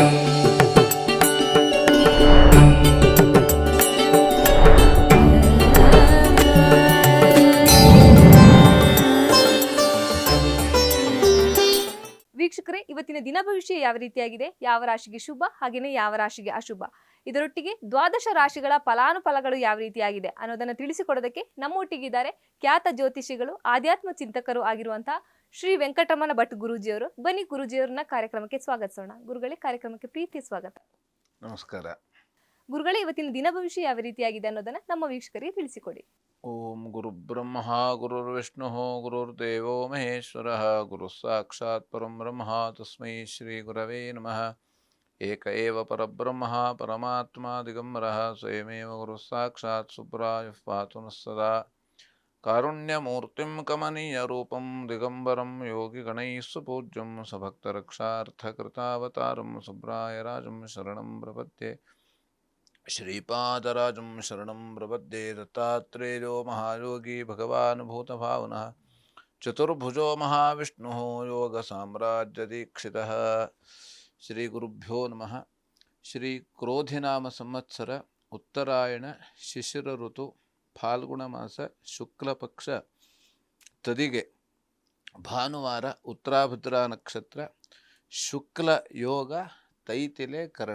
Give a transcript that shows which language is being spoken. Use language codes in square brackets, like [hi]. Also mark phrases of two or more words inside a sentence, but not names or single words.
[kn] ವೀಕ್ಷಕರೇ, ಇವತ್ತಿನ ದಿನ ಭವಿಷ್ಯ ಯಾವ ರೀತಿಯಾಗಿದೆ, ಯಾವ ರಾಶಿಗೆ ಶುಭ ಹಾಗೇನೆ ಯಾವ ರಾಶಿಗೆ ಅಶುಭ, ಇದರೊಟ್ಟಿಗೆ ದ್ವಾದಶ ರಾಶಿಗಳ ಫಲಾನುಫಲಗಳು ಯಾವ ರೀತಿಯಾಗಿದೆ ಅನ್ನೋದನ್ನು ತಿಳಿಸಿಕೊಡೋದಕ್ಕೆ ನಮ್ಮೊಟ್ಟಿಗಿದ್ದಾರೆ ಖ್ಯಾತ ಜ್ಯೋತಿಷಿಗಳು, ಆಧ್ಯಾತ್ಮ ಚಿಂತಕರು ಆಗಿರುವಂತಹ ಶ್ರೀ ವೆಂಕಟರಮಣ ಭಟ್ ಗುರೂಜಿಯವರು. ಬನ್ನಿ ಗುರೂಜಿಯವರನ್ನ ಕಾರ್ಯಕ್ರಮಕ್ಕೆ ಸ್ವಾಗತಿಸೋಣ. ಗುರುಗಳೇ, ಕಾರ್ಯಕ್ರಮಕ್ಕೆ ಪ್ರೀತಿಯ ಸ್ವಾಗತ. ನಮಸ್ಕಾರ. ಗುರುಗಳೇ, ಇವತ್ತಿನ ದಿನ ಭವಿಷ್ಯ ಯಾವ ರೀತಿಯಾಗಿದೆ ಅನ್ನೋದನ್ನ ನಮ್ಮ ವೀಕ್ಷಕರಿಗೆ ತಿಳಿಸಿಕೊಡಿ. [sa] ಓಂ ಗುರು ಬ್ರಹ್ಮ ಗುರುರ್ವಿಷ್ಣು ಗುರುರ್ದೇವೋ ಮಹೇಶ್ವರ ಗುರು ಸಾಕ್ಷಾತ್ ಪರಂ ಬ್ರಹ್ಮ ತಸ್ಮೈ ಶ್ರೀ ಗುರವೇ ನಮಃ. ಏಕ ಏವ ಪರಬ್ರಹ್ಮ ಪರಮಾತ್ಮ ದಿಗಂಬರಃ ಸ್ವಯಮೇವ ಗುರು ಸಾಕ್ಷಾತ್ ಸುಬ್ರಾಯಃ ಪಾತು ನಃ ಸದಾ. ಕಾರುಣ್ಯಮೂರ್ತಿಂ ಕಮನೀಯ ರೂಪಂ ದಿಗಂಬರಂ ಯೋಗಿ ಗಣೈಃ ಸುಪೂಜ್ಯಂ ಸಭಕ್ತರಕ್ಷಾರ್ಥಕೃತಾವತಾರಂ ಸುಬ್ರಾಯ ರಾಜಂ ಶರಣಂ ಪ್ರಪದ್ಯೆ. ಶ್ರೀಪಾದರಾಜಂ ಶರಣಂ ಪ್ರಪದ್ಯೆ. ದತ್ತಾತ್ರೇಯೋ ಮಹಾಯೋಗಿ ಭಗವಾನ್ ಭೂತಭಾವನಃ ಚತುರ್ಭುಜೋ ಮಹಾವಿಷ್ಣುಃ ಯೋಗ ಸಾಮ್ರಾಜ್ಯದೀಕ್ಷಿತಃ. ಶ್ರೀ ಗುರುಭ್ಯೋ ನಮಃ. [kn] ಶ್ರೀ ಕ್ರೋಧಿನಾಮ ಸಂವತ್ಸರ ಉತ್ತರಾಯಣ ಶಿಶಿರ ಋತು ಫಾಲ್ಗುಣ ಮಾಸ ಶುಕ್ಲ ಪಕ್ಷ ತದಿಗೆ ಭಾನುವಾರ ಉತ್ತರಾಭದ್ರಾ ನಕ್ಷತ್ರ ಶುಕ್ಲ ಯೋಗ ತೈತಿಲೆ ಕರಣ.